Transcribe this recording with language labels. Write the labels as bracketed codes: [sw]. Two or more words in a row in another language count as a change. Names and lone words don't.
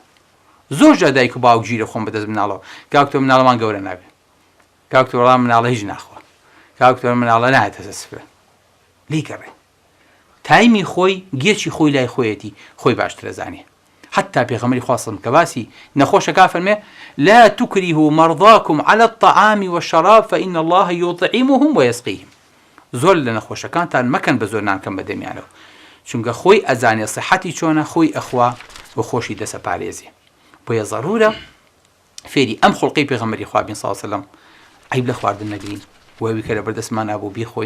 [ckb] زۆر جا دایک و باوک گیرە خۆم بەدەست مناڵەوە کاک تۆ مناڵەمان گەورە نابێت کاک تۆ وەڵام مناڵە هیچ ناخوا کاک تۆ مناڵە نایەتە سفرە لی گەڕێ تایمی خۆی گێچی خۆی لای خۆیەتی خۆی باشترە زانێ. [ar] حتى [ckb] پێغەمبەری خوا [ar] صلی الله عليه وسلم [ckb] کە باسی نەخۆشەکە فەرمێ [ar] لا تكرهوا مرضاكم على الطعام والشراب فإن الله يطعمهم ويسقيهم. [ckb] زۆر لە نەخۆشەکانتان مەکەن بە زۆر نان کەم بەدەمیانەوە چونکە خۆی ئەزانێ صحەتی چۆنە خۆی ئەخوا و خۆشی دەسەپارێزێ. بۆیە ضرورە فێری ئەم خوڵقەی پێغەمبەری خوا بین [ar] صلی الله عليه وسلم [ckb] عیب لە خواردن نەگرین وەوی کە لە بەردەستمان نابوو بیخۆین.